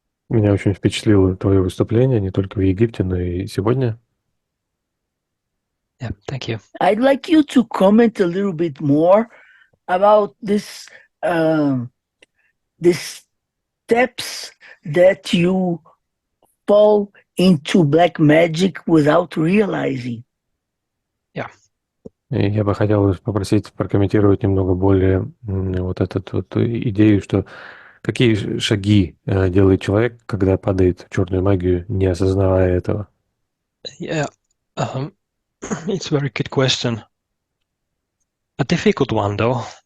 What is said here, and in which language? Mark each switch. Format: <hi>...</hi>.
<ru>Меня очень впечатлило твое выступление, не только в Египте, но и сегодня.</ru> <en>Yeah, thank you. I'd like you to comment a little bit more about this steps that you fall into black magic without realizing.</en> <ru>И я бы хотел попросить прокомментировать немного более вот эту вот идею, что какие шаги делает человек, когда падает в черную магию, не осознавая этого.</ru> <en>Yeah, it's a very good question. A difficult one, though.</en>